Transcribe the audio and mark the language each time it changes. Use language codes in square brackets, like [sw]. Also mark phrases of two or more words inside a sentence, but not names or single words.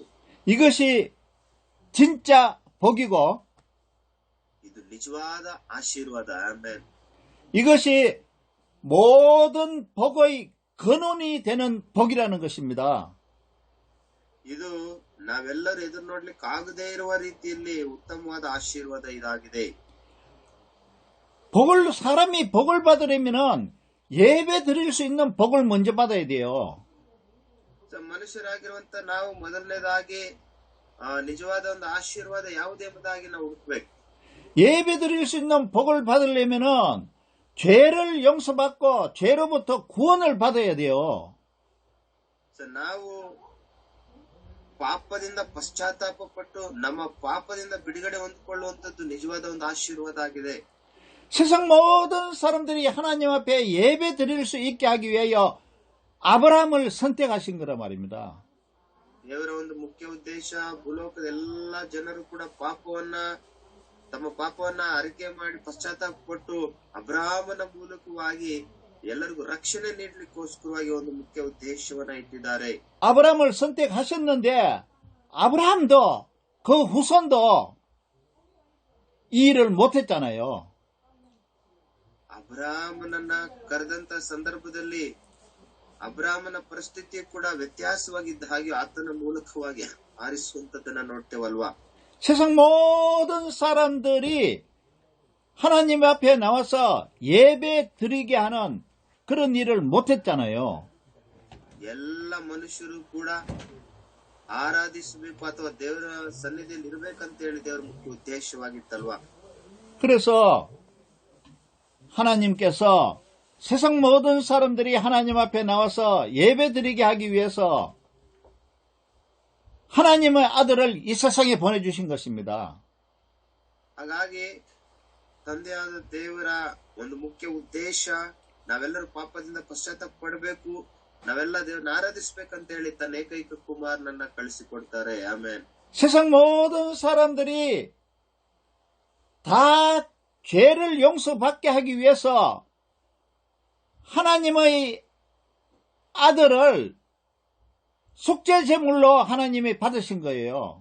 [ko] 이것이 진짜 복이고 [kn] ಇದು ನಿಜವಾದ ಆಶೀರ್ವಾದ. ಆಮೇಲೆ [ko] 이것이 모든 복의 근원이 되는 복이라는 것입니다. [kn] ಇದು ನಾವೆಲ್ಲರೂ ಎದುರು ನೋಡ್ಲಿಕ್ಕೆ ಆಗದೇ ಇರುವ ರೀತಿಯಲ್ಲಿ ಉತ್ತಮವಾದ ಆಶೀರ್ವಾದ ಇದಾಗಿದೆ. [ko] 사람이 복을 받으려면은 예배 드릴 수 있는 복을 먼저 받아야 돼요. [kn] ಮನುಷ್ಯರಾಗಿರುವಂತ ನಾವು ಮೊದಲನೇದಾಗಿ ನಿಜವಾದ ಒಂದು ಆಶೀರ್ವಾದ ಯಾವುದೆಂಬುದಾಗಿ ನಾವು ಹುಡುಕ್ಬೇಕು. [ko] 예배 드릴 수 있는 복을 받으려면은 죄를 용서받고 죄로부터 구원을 받아야 돼요. [kn] ನಾವು ಪಾಪದಿಂದ ಪಶ್ಚಾತ್ತಾಪ ಪಟ್ಟು ನಮ್ಮ ಪಾಪದಿಂದ ಬಿಡುಗಡೆ ಹೊಂದಿಕೊಳ್ಳುವಂತದ್ದು ನಿಜವಾದ ಒಂದು ಆಶೀರ್ವಾದ ಆಗಿದೆ. [ko] 세상 모든 사람들이 하나님 앞에 예배 드릴 수 있게 하기 위하여 아브라함을 선택하신 거란 말입니다. [kn] ದೇವರ ಒಂದು ಮುಖ್ಯ ಉದ್ದೇಶ ಭೂಲೋಕದ ಎಲ್ಲಾ ಜನರು ಕೂಡ ತಮ್ಮ ಪಾಪವನ್ನ ಅರಿಕೆ ಮಾಡಿ ಪಶ್ಚಾತ್ತಾಪ ಪಟ್ಟು ಅಬ್ರಾಹ್ಮನ ಮೂಲಕವಾಗಿ ಎಲ್ಲರಿಗೂ ರಕ್ಷಣೆ ನೀಡಲಿಕ್ಕೋಸ್ಕರವಾಗಿ ಒಂದು ಮುಖ್ಯ ಉದ್ದೇಶವನ್ನ ಇಟ್ಟಿದ್ದಾರೆ. [ko] 아브라함을 선택하셨는데 아브라함도 그 후손도 이 일을 못했잖아요. [kn] ಅಬ್ರಾಹ್ಮನನ್ನ ಕರೆದಂತ ಸಂದರ್ಭದಲ್ಲಿ ಅಬ್ರಾಹ್ಮನ ಪರಿಸ್ಥಿತಿ ಕೂಡ ವ್ಯತ್ಯಾಸವಾಗಿದ್ದ ಹಾಗೆ ಆತನ ಮೂಲಕವಾಗಿ ಆರಿಸುವಂತದನ್ನ ನೋಡ್ತೇವಲ್ವಾ. [ko] 세상 모든 사람들이 하나님 앞에 나와서 예배 드리게 하는 그런 일을 못했잖아요. [kn] ಎಲ್ಲ ಮನುಷ್ಯರು ಕೂಡ ಆರಾಧಿಸಬೇಕು ಅಥವಾ ದೇವರ ಸನ್ನಿಧಿಯಲ್ಲಿ ಇರ್ಬೇಕಂತ ಹೇಳಿ ದೇವರ ಮುಖ್ಯ ಉದ್ದೇಶವಾಗಿತ್ತಲ್ವಾ. [ko] 그래서 하나님께서 세상 모든 사람들이 하나님 앞에 나와서 예배 드리게 하기 위해서 하나님의 아들을 이 세상에 보내주신 것입니다. [kn] ಹಾಗಾಗಿ ತಂದೆಯಾದ ದೇವರ ಒಂದು ಮುಖ್ಯ ಉದ್ದೇಶ ನಾವೆಲ್ಲರೂ ಪಾಪದಿಂದ ಪಶ್ಚಾತ್ತಾಪ ಪಡಬೇಕು, ನಾವೆಲ್ಲ ದೇವರನ್ನ ಆರಾಧಿಸಬೇಕಂತ ಹೇಳಿ ತನ್ನ ಏಕೈಕ ಕುಮಾರನನ್ನ ಕಳಿಸಿಕೊಡ್ತಾರೆ. ಆಮೇಲೆ [ko] 세상 모든 사람들이 다 죄를 용서받게 하기 위해서 하나님의 아들을 속죄 제물로 하나님이 받으신 거예요.